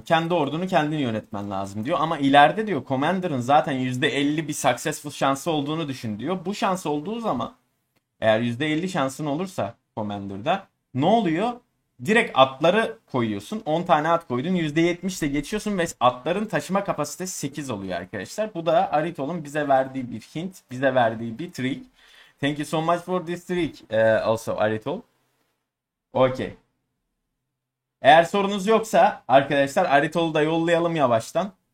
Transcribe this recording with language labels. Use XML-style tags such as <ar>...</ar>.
<tr>Kendi ordunu kendin yönetmen lazım diyor. Ama ileride diyor Commander'ın zaten %50 bir successful şansı olduğunu düşün diyor. Bu şans olduğu zaman eğer %50 şansın olursa Commander'da ne oluyor? Direkt atları koyuyorsun. 10 tane at koydun. %70 ile geçiyorsun ve atların taşıma kapasitesi 8 oluyor arkadaşlar. Bu da Aridhol'un bize verdiği bir hint. Bize verdiği bir trick.</tr> <en>Thank you so much for this trick also Aridhol. Okay.</en> <tr>Eğer sorunuz yoksa arkadaşlar Aridhol'u da yollayalım yavaştan.</tr>